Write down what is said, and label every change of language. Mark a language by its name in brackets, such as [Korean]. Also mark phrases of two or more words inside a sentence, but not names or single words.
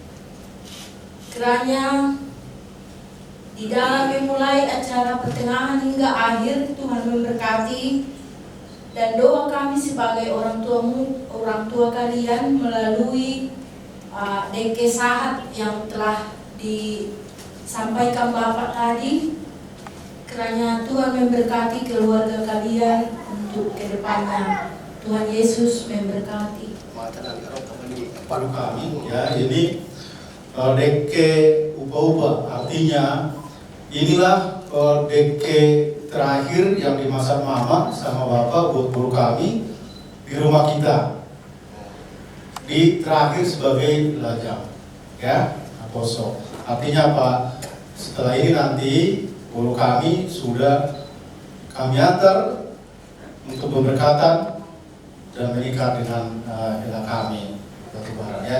[Indonesian] Kiranya di dalam memulai acara pertengahan hingga akhir Tuhan memberkati dan doa kami sebagai orang tua kalian melalui Deke Sahat yang telah disampaikan Bapak tadi. Kiranya Tuhan memberkati keluarga kalian untuk kedepannya. Tuhan Yesus memberkati. Pada kami ya ini deke upa-upa artinya inilah deke terakhir yang dimasak mama sama bapak buat guru kami di rumah kita di terakhir sebagai lajang ya apostle. Artinya apa? Setelah ini nanti guru kami sudah kami antar untuk pemberkatan dan menikah dengan ilah kami batu bara ya.